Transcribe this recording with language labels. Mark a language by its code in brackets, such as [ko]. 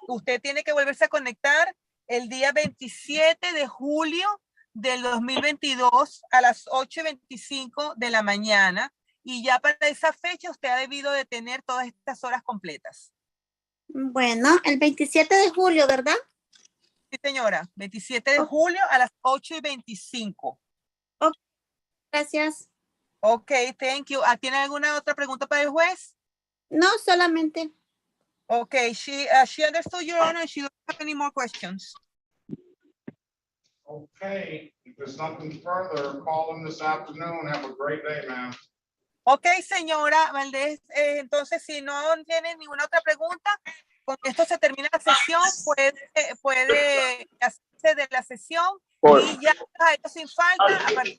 [es] Usted tiene que volverse a conectar el día 27 de julio del 2022 a las 8:25 de la mañana, y ya para esa fecha usted ha debido de tener todas estas horas completas. Bueno, el 27 de julio, ¿verdad? Sí, señora, 27 de julio a las 8:25. Ok, gracias. [en] Ok, thank you. [es] ¿Tiene alguna otra pregunta para el juez? No, solamente. [en] Ok, she understood, Your Honor, and she doesn't have any more questions. Okay, if there's nothing further, call in this afternoon. Have a great day, ma'am. [es] Ok, señora Valdés, entonces si no tiene ninguna otra pregunta, con esto se termina la sesión. Puede hacerse de la sesión y ya sin falta.